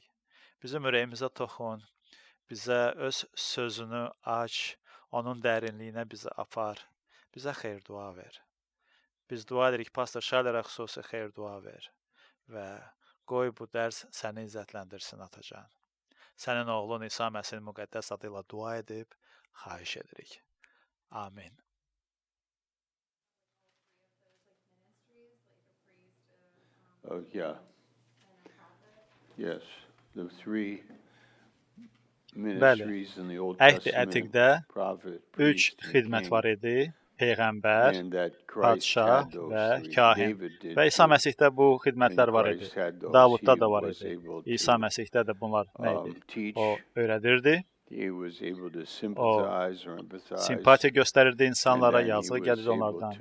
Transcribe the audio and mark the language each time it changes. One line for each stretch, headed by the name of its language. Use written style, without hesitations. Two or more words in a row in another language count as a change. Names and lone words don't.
Azerbaijani: Bizim ürəyimizə toxun, bizə öz sözünü aç, onun dərinliyinə bizi apar, bizə xeyir dua ver. Biz dua edirik, pastor Şaylərə xüsusi xeyir dua ver və qoy bu dərs səni izzətləndirsin atacan. Sənin oğlun İsa Məsihin müqəddəs adıyla dua edib, xahiş edirik. Amin.
English: Oh, yeah. Yes, the three ministries in the Old Testament, prophet, priest,
Azerbaijani: xidmət var idi. Peyğəmbər, padşah və kahin. Və İsa Məsihdə bu xidmətlər var idi. Davudda da var idi. İsa Məsihdə də bunlar nə idi? O öyrədirdi. O simpatiya göstərirdi insanlara, yazıq gəlirdi onlardan.